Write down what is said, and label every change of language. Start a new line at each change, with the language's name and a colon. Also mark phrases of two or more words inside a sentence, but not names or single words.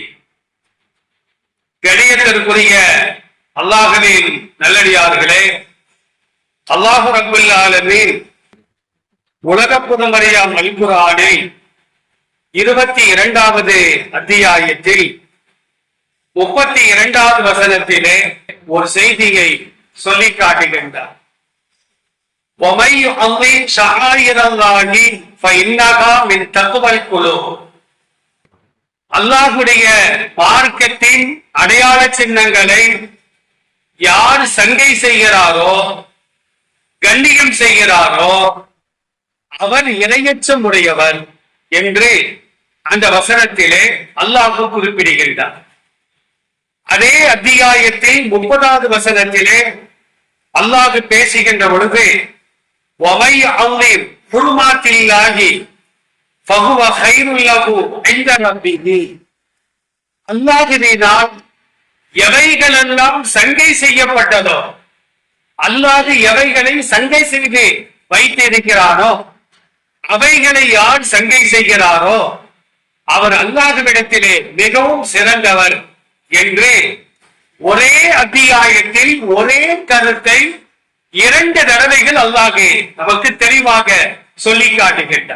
Tamil: கண்ணியத்திற்குரிய அல்லாஹ்வின் நல்லடியார்களே, அல்லாஹ்
Arabic: رب العالمين
Tamil: உலக புதுமறையாம் அல் குர்ஆனை 22வது அத்தியாயத்தில் 32வது வசனத்திலே ஒரு செய்தியை சொல்லி காட்டுகின்றார்.
Arabic: وَمَن يُعَظِّمْ شَعَائِرَ اللَّهِ فَإِنَّهَا مِن تَقْوَى الْقُلُوبِ.
Tamil: அல்லாஹ்வுடைய மார்க்கத்தின் அடையாள சின்னங்களை யார் சங்கை செய்கிறாரோ, கண்ணியம் செய்கிறாரோ, அவர் இறையச்சம் உடையவர் என்று அந்த வசனத்திலே அல்லாஹ் குறிப்பிடுகின்றார். அதே அத்தியாயத்தில் 30வது வசனத்திலே அல்லாஹ் பேசுகின்ற பொழுது
Arabic: وَمَن يُعَظِّمْ حُرُمَاتِ اللَّهِ فَهُوَ خَيْرٌ لَهُ عِندَ رَبِّهِ.
Tamil: அல்லாஹ்வினால் எவைகளெல்லாம் சங்கை செய்யப்பட்டதோ, அல்லாஹ் எவைகளை சங்கை செய்து வைத்திருக்கிறானோ, அவைகளை யார் சங்கை செய்கிறாரோ அவர் அல்லாஹ்விடத்திலே மிகவும் சிறந்தவர் என்று ஒரே அத்தியாயத்தில் ஒரே கருத்தை 2 தடவைகள் அல்லாஹ் நமக்கு தெளிவாக சொல்லி காட்டுகின்றார்.